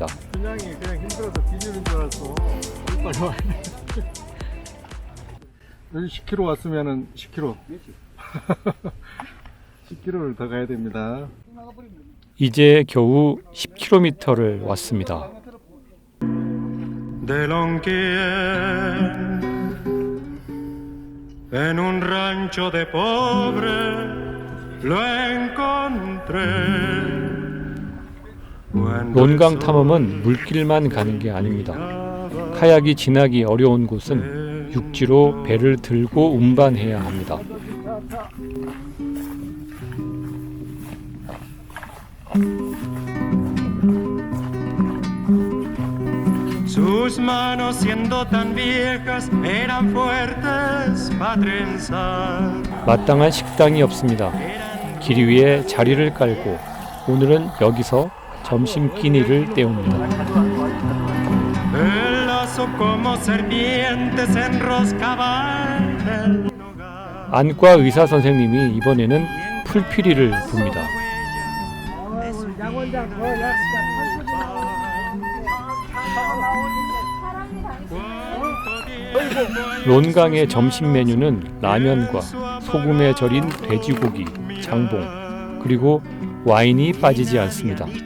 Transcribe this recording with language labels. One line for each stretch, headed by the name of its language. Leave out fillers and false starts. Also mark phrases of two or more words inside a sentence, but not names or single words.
Korean: 그냥이 그냥 힘들어서 뒤지는 줄 알았어. 빨리 와야 돼. 여기 10km 왔으면은 10km. 10km를 더 가야 됩니다. 이제 겨우 10km를 왔습니다.
Spanish: De Lonquier, en un rancho de pobre, lo encontré.
Korean: 론강 탐험은 물길만 가는 게 아닙니다. 카약이 지나기 어려운 곳은 육지로 배를 들고 운반해야 합니다.
Spanish: Sus manos siendo tan viejas eran fuertes para trenzar.
Korean: 마땅한 식당이 없습니다. 길 위에 자리를 깔고 오늘은 여기서 점심 끼니를 때웁니다.
Spanish: El lazo como serpientes enroscaba en el hogar.
Korean: 안과 의사 선생님이 이번에는 풀피리를 붑니다. 론강의 점심 메뉴는 라면과 소금에 절인 돼지고기, 장봉, 그리고 와인이 빠지지 않습니다.